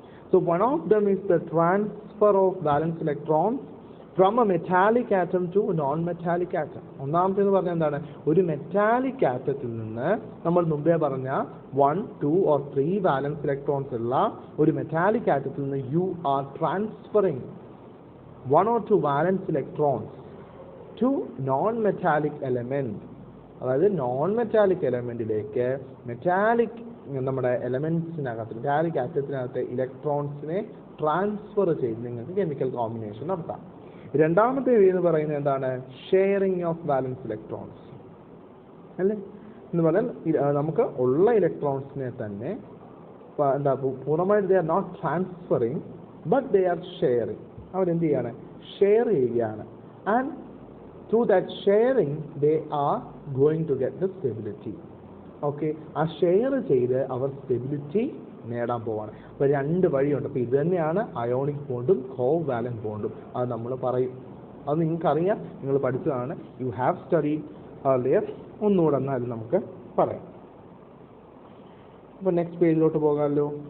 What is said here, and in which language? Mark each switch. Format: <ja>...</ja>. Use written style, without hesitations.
<en>So one of them is the transfer of valence electrons from a metallic atom to a non-metallic atom.</en> <ml>ഒന്നാമത്തേന്ന് പറഞ്ഞാൽ എന്താണ്? ഒരു metallic ആറ്റത്തിൽ നിന്ന് നമ്മൾ മുമ്പേ പറഞ്ഞ 1, 2 or 3 വാലൻസ് ഇലക്ട്രോൺസ് ഉള്ള ഒരു മെറ്റാലിക് ആറ്റത്തിൽ നിന്ന്</ml> <en>you are transferring 1 or 2 valence electrons to non-metallic element.</en> <ml>അതായത് നോൺ മെറ്റാലിക് എലമെന്റിലേക്ക് മെറ്റാലിക് നമ്മുടെ എലമെന്റ്സിനകത്ത്, മെറ്റാലിക് ആറ്റത്തിനകത്തെ ഇലക്ട്രോൺസിനെ ട്രാൻസ്ഫർ ചെയ്ത് നിങ്ങൾക്ക് കെമിക്കൽ കോമ്പിനേഷൻ നടത്താം. രണ്ടാമത്തെ എന്ന് പറയുന്നത് എന്താണ്?</ml> <en>sharing of valence electrons,</en> <ml>അല്ലേ? എന്ന് പറഞ്ഞാൽ നമുക്ക് ഉള്ള ഇലക്ട്രോൺസിനെ തന്നെ എന്താ പൂർണ്ണമായിട്ട്</ml> <en>they are not transferring but they are sharing.</en> <ml>അവരെന്ത് ചെയ്യാണ്? ഷെയർ ചെയ്യുകയാണ്.</ml> <en>and through that sharing they are going to get the stability.</en> <ml>Okay, ആ ഷെയർ ചെയ്ത് അവർ സ്റ്റെബിലിറ്റി നേടാൻ പോവാണ്. അപ്പോൾ 2 വഴിയുണ്ട്. അപ്പോൾ ഇത് തന്നെയാണ് അയോണിക് ബോണ്ടും കോവാലന്റ് ബോണ്ടും. അത് നമ്മൾ പറയും, അത് നിങ്ങൾക്കറിയാം, നിങ്ങൾ പഠിച്ചതാണ്,</ml> <en>You have studied earlier.</en> <ml>ഒന്നുകൂടെ എന്നാലും നമുക്ക് പറയാം. അപ്പോൾ നെക്സ്റ്റ് പേജിലോട്ട് പോകാമല്ലോ.</ml>